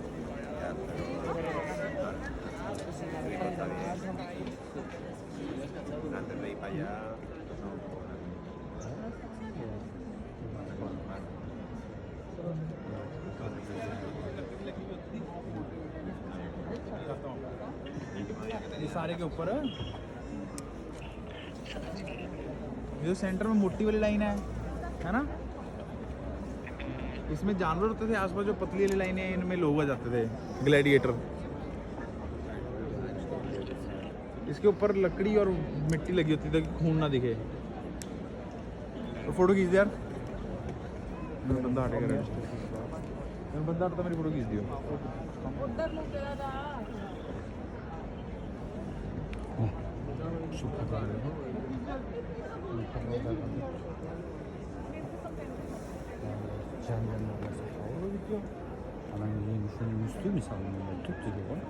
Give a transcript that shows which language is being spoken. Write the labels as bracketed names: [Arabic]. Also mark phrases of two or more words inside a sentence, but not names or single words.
[Spanish] Antes de ir para allá, [Hindi] ये सारे के ऊपर है। ये जो सेंटर में मोटी वाली लाइन है ना? इसमें जानवर होते थे, आसपास जो पतली वाली लाइन है इनमें लोग आ जाते थे, ग्लैडिएटर। इसके ऊपर लकड़ी और मिट्टी लगी होती थी ताकि खून ना दिखे। तो फोटो खींच दे यार। बंदा हटेगा, बंदा हटता मेरी फोटो खींच दियो। [Turkish] Ana yeni şunun üstü mesela Türk dili var.